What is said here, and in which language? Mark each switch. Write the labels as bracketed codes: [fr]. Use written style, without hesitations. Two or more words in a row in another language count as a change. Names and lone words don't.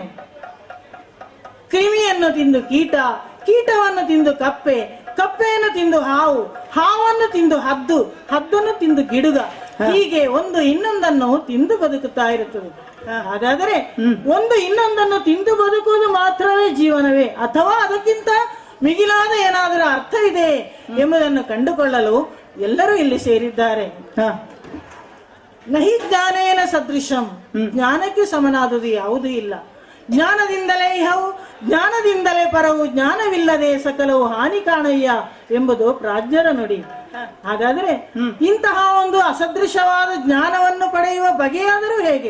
[kn] ಕ್ರಿಮಿಯನ್ನು ತಿಂದು ಕೀಟ, ಕೀಟವನ್ನು ತಿಂದು ಕಪ್ಪೆ, ಕಪ್ಪೆಯನ್ನು ತಿಂದು ಹಾವು, ಹಾವನ್ನು ತಿಂದು ಹದ್ದು, ಹದ್ದನ್ನು ತಿಂದು ಗಿಡುಗ, ಹೀಗೆ ಒಂದು ಇನ್ನೊಂದನ್ನು ತಿಂದು ಬದುಕುತ್ತಾ ಇರುತ್ತದೆ. ಹಾಗಾದರೆ ಒಂದು ಇನ್ನೊಂದನ್ನು ತಿಂದು ಬದುಕುವುದು ಮಾತ್ರವೇ ಜೀವನವೇ, ಅಥವಾ ಅದಕ್ಕಿಂತ ಮಿಗಿಲಾದ ಏನಾದರೂ ಅರ್ಥವಿದೆ ಎಂಬುದನ್ನು ಕಂಡುಕೊಳ್ಳಲು ಎಲ್ಲರೂ ಇಲ್ಲಿ ಸೇರಿದ್ದಾರೆ. [sa] ನಹಿ ಜ್ಞಾನೇನ ಸದೃಶಂ, [kn] ಜ್ಞಾನಕ್ಕೆ ಸಮನಾದುದು ಯಾವುದೂ ಇಲ್ಲ. ಜ್ಞಾನದಿಂದಲೇ ಇಹವು, ಜ್ಞಾನದಿಂದಲೇ ಪರವು, ಜ್ಞಾನವಿಲ್ಲದೆ ಸಕಲವು ಹಾನಿ ಕಾಣಯ್ಯ ಎಂಬುದು ಪ್ರಾಜ್ಞರ ನುಡಿ. ಹಾಗಾದ್ರೆ ಇಂತಹ ಒಂದು ಅಸದೃಶವಾದ ಜ್ಞಾನವನ್ನು ಪಡೆಯುವ ಬಗೆಯಾದರೂ ಹೇಗೆ?